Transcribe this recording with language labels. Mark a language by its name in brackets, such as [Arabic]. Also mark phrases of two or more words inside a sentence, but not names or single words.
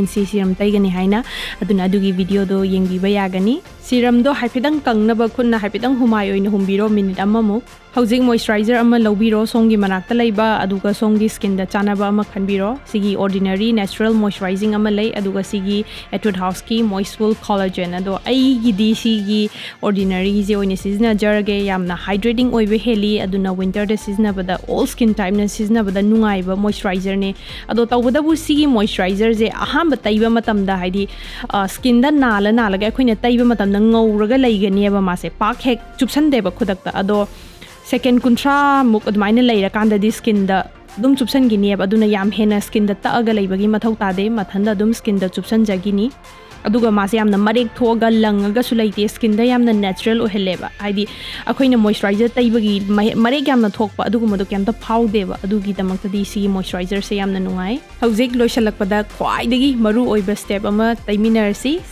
[Manipuri] C serum taigani haina aduna adugi video do yengbi ba yagani serum do haipidang kangna ba khunna haipidang humai oina humbiro minute amamuk hojik moisturizer ama lobiro songi manakta laiba aduga songi skin da chanaba ama khanbiro sigi ordinary natural moisturizing ama lay aduga sigi Etude House ki moistful collagen ado ai gi di sigi ordinary je oina sizna jarage yamna hydrating oibe heli aduna winter da sizna bada [English] all skin type [Manipuri] na sizna bada nungai ba moisturizer ne ado tawbada bu sigi moisturizer je aham ba taiba matam da haidi skin da nala ga khoina taiba matam da ngauraga laigani ba mase pak hek chupsan deba khudakta ado second kuntra muk admaina leira kanda di skin da dum chupsan gini ab aduna yam hena skin da ta aga leibagi mathau ta de mathanda dum skin da chupsan jagini aduga mase yamna marek thoga langaga sulaite skin da yamna natural oheleba haidi akoina moisturizer taibagi marek yamna thokpa adugu modu kemta phawdeba adugi damakta di si moisturizer se yamna nungai hojik loishalakpada khwaidagi maru oiba step ama taiminarsi